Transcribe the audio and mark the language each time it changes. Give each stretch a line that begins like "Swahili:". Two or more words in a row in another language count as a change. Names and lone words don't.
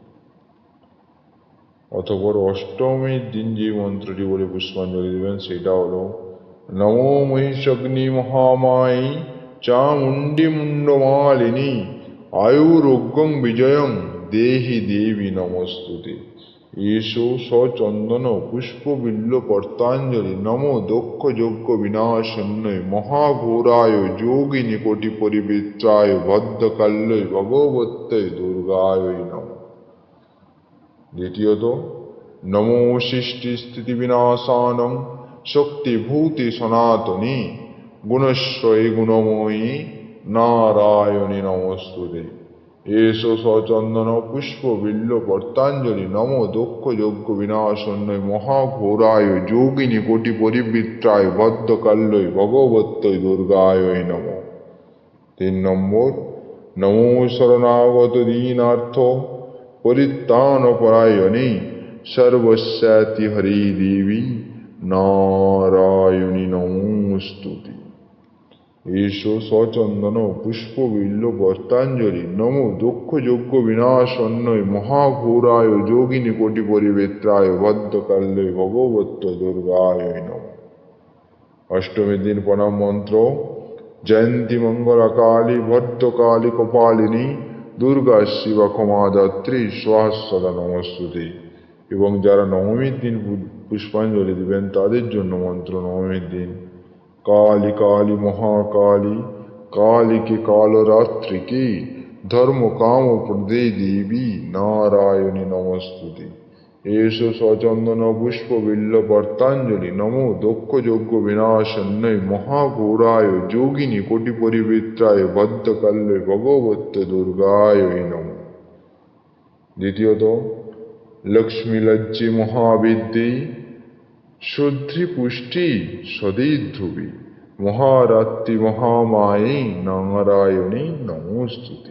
Bangla: অতঃপর অষ্টমীর দিন যে মন্ত্রটি বলে পুষ্পাঞ্জলি দেবেন সেটা হলো
Sanskrit: নমো মহিষগ্নি মহামায়ী চামুণ্ডী মুণ্ডমালিনী আয়ুরোগ্যং বিজয়ং দেহি দেবী নমস্তুতে। এষো সচন্দন পুষ্প বিল্ল পত্রাঞ্জলি নমো দক্ষ যজ্ঞ বিনাশন্যয় মহাঘোরায় যোগিনী কোটি পরিবৃত্রায় ভদ্রকাল্যৈ ভগবত্যৈ দুর্গায় নমঃ। দ্বিতীয়ত, নমো সৃষ্টি স্থিতি বিনাশানং শক্তিভূতি সনাতনী গুণশ্রয়ী গুণময়ী নারায়ণী নমস্তুতে। এষ সচন্দন পুষ্প বিল্ল পত্রাঞ্জলি নমো দক্ষ যজ্ঞ বিনাশন্যয় মহাঘোরায় যোগিনী কোটি পরিবৃত্রায় ভদ্রকাল্যৈ ভগবত্যৈ দুর্গায় নমঃ। 3 নম্বর, নমো শরণাগত দীনার্থ পরিত্রাণ পরায়ণী সর্বস্যাতি হরি দেবী নারায়ণী নমস্তুতে। এষো সচন্দন পুষ্প বিল্ল পত্রাঞ্জলি নমো দক্ষ যজ্ঞ বিনাশন্যয় মহাঘোরায় যোগিনী কোটি পরিবৃত্রায় ভদ্রকাল্যৈ ভগবত্য দুর্গায় নমঃ।
Bangla: অষ্টমীর দিন প্রণাম মন্ত্র।
Sanskrit: জয়ন্তী মঙ্গলকালী ভদ্রকালী কপালিনী দুর্গা শিবা ক্ষমাদাত্রী স্বাহা সদা নমস্তুতে।
Bangla: এবং যারা নবমীর দিন পুষ্পাঞ্জলি দিবেন তাদের জন্য মন্ত্র। নবমীর দিন
Sanskrit: কালী কালী মহাকালী কালীকে কালরাত্রিকে ধর্ম কাম প্রদে দেবী নারায়ণী নমস্তুতে। এষো সচন্দন পুষ্প বিল্ল পত্রাঞ্জলি নমো দক্ষ যজ্ঞ বিনাশন্যয় মহাঘোরায় যোগিনী কোটি পরিবৃত্রায় ভদ্রকাল্যৈ ভগবত্য দুর্গায় নমঃ। দ্বিতীয়ত, লক্ষ্মী লজ্জে মহাবিদ্যে শুদ্ধি পুষ্টি সদীধ্রুবী মহারাত্রি মহামায়ে নারায়ণী নমস্তুতে।